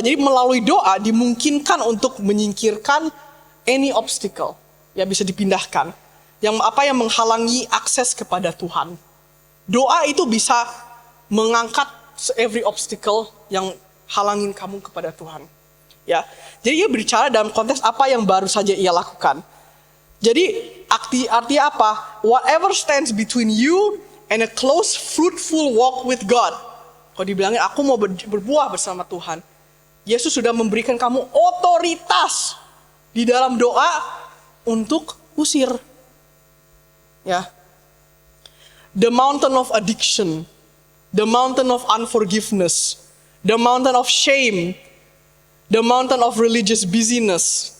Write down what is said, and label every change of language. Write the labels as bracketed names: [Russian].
[Indonesian] Jadi melalui doa dimungkinkan untuk menyingkirkan [English] any obstacle, [Indonesian] ya bisa dipindahkan. Yang menghalangi akses kepada Tuhan. Doa itu bisa mengangkat [English] every obstacle [Indonesian] yang halangin kamu kepada Tuhan. Ya, jadi ia berbicara dalam konteks apa yang baru saja ia lakukan. Jadi artinya apa? [English] Whatever stands between you and a close, fruitful walk with God. [Indonesian] Kalau dibilangin aku mau berbuah bersama Tuhan, Yesus sudah memberikan kamu otoritas di dalam doa untuk usir. [English] Ya, the mountain of addiction, the mountain of unforgiveness, the mountain of shame, the mountain of religious busyness.